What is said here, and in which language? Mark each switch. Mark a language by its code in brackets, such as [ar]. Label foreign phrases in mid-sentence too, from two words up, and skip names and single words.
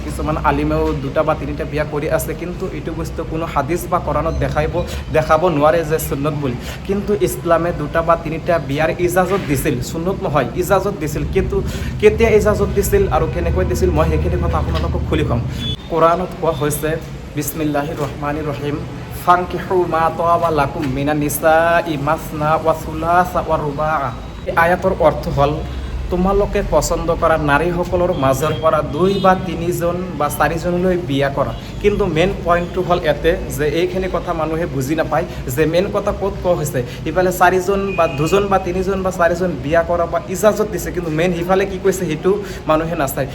[as] কিছুমান আলিমেও 2টা বা 3টা বিয়া কৰি আছে, কিন্তু এইটো বস্তু কোনো হাদিছ বা কোৰাণত দেখাব নোৱাৰে যে সুন্নত বুলি। কিন্তু ইছলামে 2টা বা 3টা বিয়াৰ ইজাজত দিছিল, সুন্নত নহয়, ইজাজত দিছিল। কিন্তু কেতিয়া ইজাজত দিছিল আৰু কেনেকৈ দিছিল মই সেইখিনি কথা আপোনালোকক খুলি ক'ম। কোৰাণত কোৱা হৈছে [ar] بسم الله الرحمن الرحيم فانكحوا ما طاب لكم من النساء مثنى وثلاث ورباع'. [as] এই আয়াতৰ অৰ্থ হ'ল তোমালোকে পচন্দ কৰা নাৰীসকলৰ মাজৰ পৰা 2 বা 3জন বা 4জনলৈ বিয়া কৰা। কিন্তু [en] main point [as] হ'ল ইয়াতে যে এইখিনি কথা মানুহে বুজি নাপায় যে মেইন কথা ক'ত কোৱা হৈছে। ইফালে 4জন বা 2জন বা 3জন বা 4জন বিয়া কৰা বা ইজাজত দিছে, কিন্তু মেইন সিফালে কি কৈছে সেইটো মানুহে নাচায়।